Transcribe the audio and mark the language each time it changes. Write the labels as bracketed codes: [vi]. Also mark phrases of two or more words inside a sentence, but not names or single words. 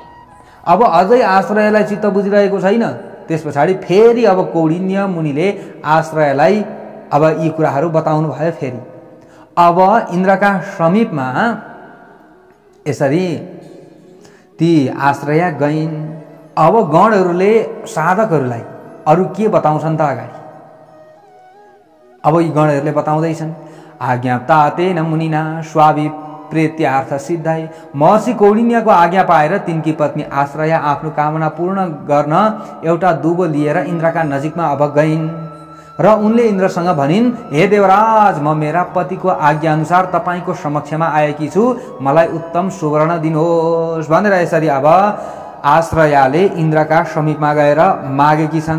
[ne] अब अझै आश्रयलाई चित्त बुझिरहेको छैन। त्यस पछाडि फेरि अब कौडिन्य मुनिले आश्रयलाई अब यी कुराहरू बताउनु भयो। फेरि अब इन्द्रका समीपमा यसरी ती आश्रया गइन्। अब गणहरूले साधकहरूलाई अरू के बताउँछन् त अगाडि? अब यी गणहरूले बताउँदैछन्, [sa] आज्ञाप्तातेन मुनिना स्वाभिप्रेत्यार्थ सिद्धाय। [ne] महर्षि कौडिन्यको आज्ञा पाएर तिनकी पत्नी आश्रया आफ्नो कामना पूर्ण गर्न एउटा दुबो लिएर इन्द्रका नजिकमा अब गइन् र उनले इन्द्रसँग भनिन्, हे देवराज, म मेरा पतिको आज्ञा अनुसार तपाईको समक्षमा आएकी छु, मलाई उत्तम सुवर्ण दिनुहोस् भनेर यसरी अब आश्रयाले इन्द्रका समीपमा गएर मागेकी छन्।